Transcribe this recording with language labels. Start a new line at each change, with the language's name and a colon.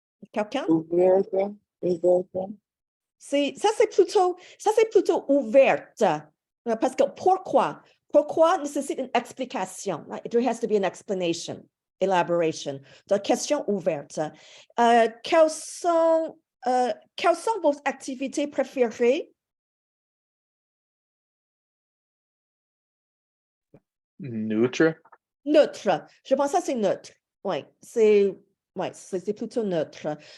French: Quelqu'un? Ouverte. Ça, c'est plutôt ouverte. Parce que pourquoi? Pourquoi nécessite une explication.
English: There has to be an explanation, elaboration.
French: Donc, question ouverte. Quelles sont vos activités préférées? Neutre. Neutre. Je pense que c'est neutre. Oui, c'est plutôt neutre.